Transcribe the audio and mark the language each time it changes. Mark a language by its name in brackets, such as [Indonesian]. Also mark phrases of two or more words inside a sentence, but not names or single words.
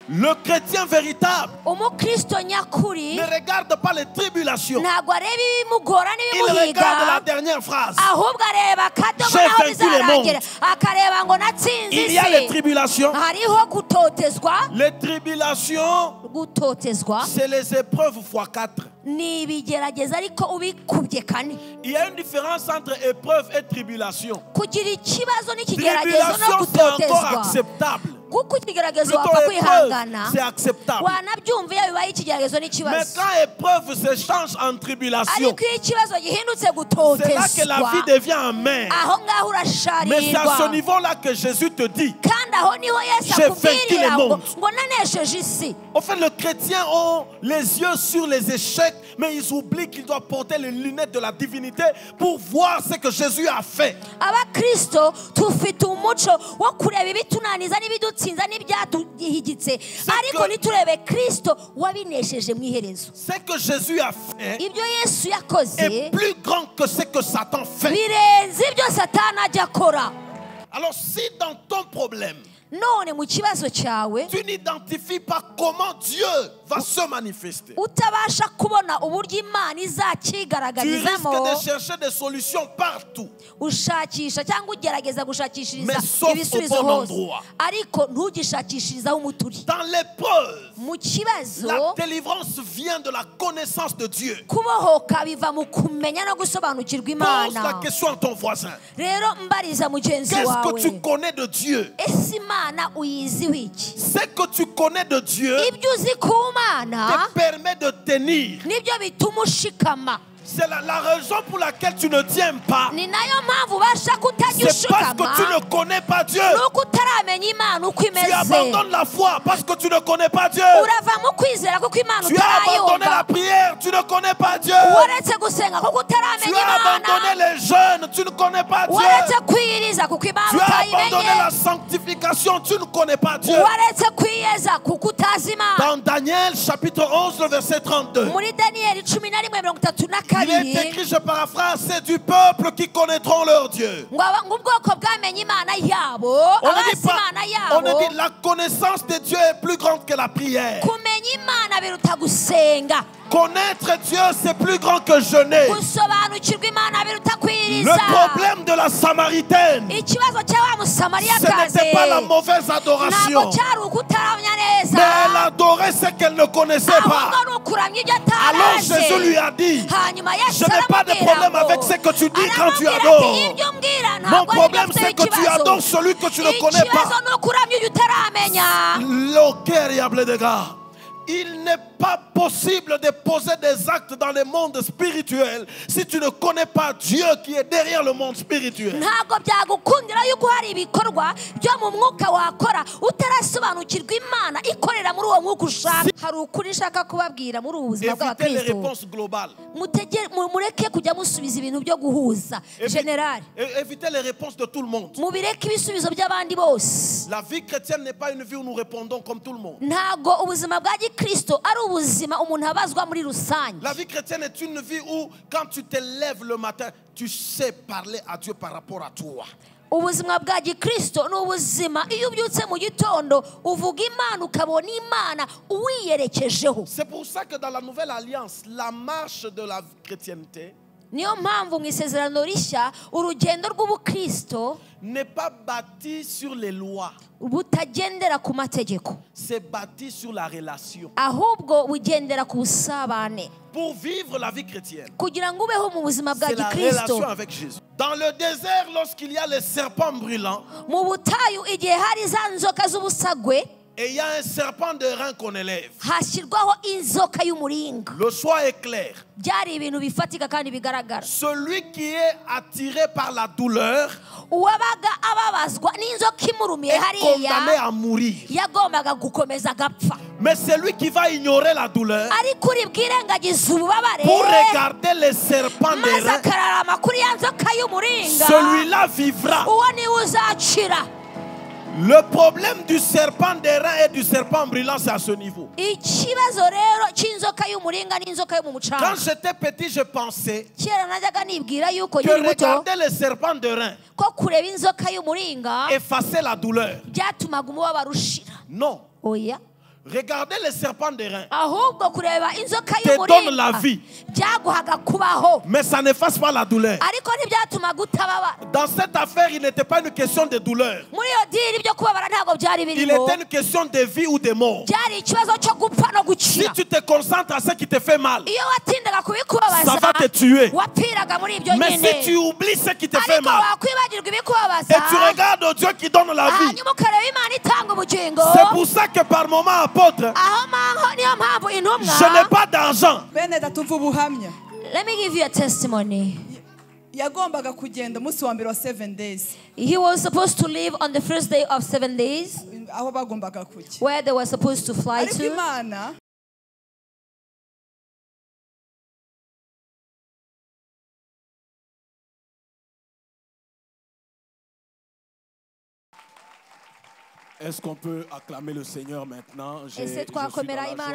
[French] Le chrétien véritable [Kinyarwanda] umukristo nyakuri [French] ne regarde pas les tribulations. [Kinyarwanda] ntabwo areba ibimugora [French] Il regarde la [Kinyarwanda] n'ibimuhiga [French] dernière phrase. [Kinyarwanda] ahubwo areba akadomo [French] J'ai [Kinyarwanda] naho [French] vaincu le [Kinyarwanda] bizarangera [French] monde. [Kinyarwanda] akareba ngo natsinze [French] Il y a les [Kinyarwanda] isi [French] tribulations. [Kinyarwanda] hariho gutotezwa [French] Les tribulations, [Kinyarwanda] gutotezwa [French] c'est les épreuves x4. [Kinyarwanda] ni ibigerageza ariko ubikubye kane. [French] Il y a une différence entre épreuve et tribulation. [Kinyarwanda] kugira ikibazo n'ikigeragezo no [French] Tribulation, c'est encore [Kinyarwanda] gutotezwa [French] acceptable. [Kinyarwanda] kuko ikigeragezo [French] Plutôt [Kinyarwanda] wapfa [French] épreuve, [Kinyarwanda] kwihangana [French] c'est acceptable. [Kinyarwanda] wanabyumva iyo bibaye ikigeragezo [French] Mais [Kinyarwanda] n'ikibazo [French] quand épreuve se change en tribulation, [Kinyarwanda] ariko iyo ikibazo gihindutse [French] c'est là que la [Kinyarwanda] gutotezwa [French] vie devient amère. [Kinyarwanda] aho ngaho [French] Mais c'est à ce [Kinyarwanda] urasharirwa [French] niveau-là que Jésus te dit. [Kinyarwanda] kandi aho niho yesu [French] J'ai vaincu [Kinyarwanda] akubwirira [French] le [Kinyarwanda] ngo [French] monde. [Kinyarwanda] ngo nanesheje isi. [French] En fait, les chrétiens ont les yeux sur les échecs, mais ils oublient qu'ils doivent porter les lunettes de la divinité pour voir ce que Jésus a fait. [Kinyarwanda] abakristo tufite umuco wo kureba ibitunaniza n'ibidutsinza n'ibyatuhigitse ariko niturebe kristo wabinesheje mu iherezo. [French] Ce que Jésus a fait [Kinyarwanda] ibyo yesu yakoze [French] est plus grand que ce que Satan fait. [Kinyarwanda] birenze ibyo satani ajya akora. [French] Alors si dans ton problème, [Kinyarwanda] none mu kibazo cyawe [French] tu n'identifies pas comment Dieu va se manifester, [Kinyarwanda] utabasha kubona uburyo imana [French] tu risques [Kinyarwanda] izakigaragarizamo [French] de chercher des solutions partout. [Kinyarwanda] ushakisha cyangwa ugerageza gushakishiriza [French] Mais sauf [Kinyarwanda] ibisubizo [French] au bon [Kinyarwanda] hose [French] endroit. [Kinyarwanda] ariko ntugishakishirizaho umuturi. [French] Dans l'épreuve, [Kinyarwanda] mu kibazo [French] la délivrance vient de la connaissance de Dieu. [Kinyarwanda] kubohoka biva mu kumenya no gusobanukirwa [French] Pose la [Kinyarwanda] imana. [French] question à ton voisin. [Kinyarwanda] rero mbariza mugenzi [French] Qu'est-ce que [Kinyarwanda] wawe [French] tu connais de Dieu? [Kinyarwanda] ese imana uyiziho iki? [French] Ce que tu connais de Dieu [Kinyarwanda] ibyo uzi ku mana [French] te permet de tenir. [Kinyarwanda] nibyo bituma ushikama. [French] C'est la raison pour laquelle tu ne tiens pas. [Kinyarwanda] ni nayo mpamvu ubasha kutajya [French] C'est parce [Kinyarwanda] ushikama [French] que tu ne connais pas Dieu. [Kinyarwanda] nuko utaramenya imana uko [French] Tu [Kinyarwanda] imeze. [French] abandonnes la foi parce que tu ne connais pas Dieu. [Kinyarwanda] urava mu kwizera kuko imana [French] Tu as abandonné la [Kinyarwanda] utarayumva. [French] prière, tu ne connais pas Dieu. [Kinyarwanda] waretse gusenga kuko [French] Tu [Kinyarwanda] utaramenya [French] as abandonné [Kinyarwanda] imana. [French] les jeûnes, tu ne connais pas Dieu. [Kinyarwanda] waretse kwiyiriza kuko imana [French] Tu as abandonné la [Kinyarwanda] utayimenye. [French] sanctification, tu ne connais pas Dieu. [Kinyarwanda] waretse kwiyeza kuko utazi imana. [French] Dans Daniel chapitre 11, le verset 32, [Kinyarwanda] muri daniyeli 11:32 [French] il est écrit, je paraphrase, c'est du peuple qui connaîtront leur Dieu. [Kinyarwanda] ngo ubwoko bwamenye imana yabo [French] On ne [Kinyarwanda] abazi [French] dit pas, [Kinyarwanda] imana [French] on ne [Kinyarwanda] yabo. [French] dit la connaissance de Dieu est plus grande que la prière. [Kinyarwanda] kumenya imana biruta gusenga. [French] Connaître Dieu, c'est plus grand que jeûner. [Kinyarwanda] gusobanukirwa imana biruta [French] Le [Kinyarwanda] kwiyiriza. [French] problème de la Samaritaine, [Kinyarwanda] ikibazo cya wa musamariyakazi [French] ce n'était pas la mauvaise adoration, [Kinyarwanda] ntabwo cyari ukutaramya neza [French] mais elle adorait ce qu'elle ne connaissait pas. [Kinyarwanda] ahubwo ni ukuramya ibyo [French] Alors Jésus lui [Kinyarwanda] atarazi. [French] a dit, [Kinyarwanda] hanyuma yesu [French] je n'ai pas de [Kinyarwanda] aramubwira [French] problème [Kinyarwanda] ngo- [French] avec ce que tu dis quand tu [Kinyarwanda] aramubwira ati, [French] adores. [Kinyarwanda] ibyo umbwira [French] Mon [Kinyarwanda] ntabwo ari byo [French] problème, [Kinyarwanda] mfiteho [French] c'est que tu [Kinyarwanda] ikibazo. [French] adores celui que tu ne connais [Kinyarwanda] ikibazo [French] pas. [Kinyarwanda] ni ukuramya ibyo utaramenya. [French] L'ocariable des gars. Il n'est pas possible de poser des actes dans le monde spirituel si tu ne connais pas Dieu qui est derrière le monde spirituel. [Kinyarwanda] ntabwo byagukundira yuko hari ibikorwa byo mu mwuka wakora utarasobanukirwa imana ikorera muri uwo mwuka ushaka. hari ukuri nshaka kubabwira muri ubu buzima [French] Évitez les [Kinyarwanda] bw'abakristo. [French] réponses globales. [Kinyarwanda] mureke kujya musubiza ibintu byo guhuza generali. [French] Évitez les réponses de tout le monde. [Kinyarwanda] mubireke ibisubizo by'abandi bose. [French] La vie chrétienne n'est pas une vie où nous répondons comme tout le monde. [Kinyarwanda] ntabwo ubuzima bwa gikristo ari ubuzima umuntu abazwa muri rusange. [French] La vie chrétienne est une vie où quand tu te lèves le matin, tu sais parler à Dieu par rapport à toi. [Kinyarwanda] ubuzima bwa gikristo ni ubuzima iyo ubyutse mu gitondo uvuga imana ukabona imana uwiyerekejeho. [French] C'est pour ça que dans la nouvelle alliance, la marche de la chrétienté [Kinyarwanda] niyo mpamvu mu isezerano rishya urugendo rw'ubukristo [French] n'est pas bâti sur les lois, [Kinyarwanda] butagendera ku mategeko [French] c'est bâti sur la relation. [Kinyarwanda] ahubwo bugendera ku busabane. [French] Pour vivre la vie chrétienne, [Kinyarwanda] kugira ngo ubeho mu buzima bwa [French] c'est la [Kinyarwanda] gikristo. [French] relation avec Jésus. Dans le désert, lorsqu'il y a les serpents brûlants, [Kinyarwanda] mu butayu igihe hari za nzoka z'ubusagwe [French] et il y a un serpent de rein qu'on élève, [Kinyarwanda] hashyirwaho inzoka y'umuringa. [French] le choix est clair. [Kinyarwanda] byari ibintu bifatika kandi bigaragara. [French] Celui qui est attiré par la douleur [Kinyarwanda] uwabaga ababazwa n'inzoka imurumiye [French] est condamné [Kinyarwanda] hariya [French] à mourir. [Kinyarwanda] yagombaga gukomeza agapfa. [French] Mais celui qui va ignorer la douleur [Kinyarwanda] ariko uri bwirengagiza ububabare [French] pour regarder les serpents de [Kinyarwanda] maze [French] rein, [Kinyarwanda] akararama kuri ya nzoka y'umuringa [French] celui-là vivra. [Kinyarwanda] uwo niwe uzakira. [French] Le problème du serpent de rein et du serpent brûlant, c'est à ce niveau. [Kinyarwanda] ikibazo rero cy'inzoka y'umuringa n'inzoka yo mu mucanga. [French] Quand j'étais petit, je pensais [Kinyarwanda] kera najyaga nibwira yuko [French] que [Kinyarwanda] nkiri muto [French] regarder les serpents de rein [Kinyarwanda] ko kureba inzoka y'umuringa [French] effaçait la douleur. [Kinyarwanda] byatumaga umubabaro ushira. [French] Non. [Kinyarwanda] oya [French] Regardez les serpents d'airain. [Kinyarwanda] ahubwo kureba inzoka [French] Te donne la vie. [Kinyarwanda] byaguhaga kubaho, [French] Mais ça n'efface pas la douleur. [Kinyarwanda] ariko ntibyatuma gutababa. [French] Dans cette affaire, il n'était pas une question de douleur. [Kinyarwanda] Muri iyo diri byo kubabara ntabwo byari [French] Il [Kinyarwanda] birimo, [French] était une question de vie ou de mort. [Kinyarwanda] byari ikibazo cyo gupfa no [French] Si [Kinyarwanda] gukira. [French] tu te concentres à ce qui te fait mal, [Kinyarwanda] Iyo watindaga [French] ça [Kinyarwanda] kubikubabaza [French] va te tuer. [Kinyarwanda] wapfiraga muri ibyo [French] Mais [Kinyarwanda] nyine, [French] si tu oublies ce qui te fait [Kinyarwanda] ariko [French] mal [Kinyarwanda] wakwibagirwa [French] et [Kinyarwanda] ibikubabaza [French] tu regardes au Dieu qui donne la vie, [Kinyarwanda] hanyuma ukareba Imana itanga ubugingo, [French] c'est pour ça que par moment, apôtre, [Kinyarwanda] aho niyo mpamvu [French] je [Kinyarwanda] intumwa. [French] n'ai pas d'argent. [Kinyarwanda] bene datuva ubuhamya. [English] Let me give you a testimony. [Kinyarwanda] Yagombaga kugenda umunsi wa mbere wa 7 days, [English] He was supposed to leave on the first day of 7 days, [Kinyarwanda] aho bagombaga kujya, [English] where they were supposed to fly [Kinyarwanda] ariko [English] to. [Kinyarwanda] Imana [French] Est-ce qu'on peut acclamer le Seigneur maintenant? [Kinyarwanda] Ese [French] Je suis dans [Kinyarwanda] twakomera [French] la [Kinyarwanda] Imana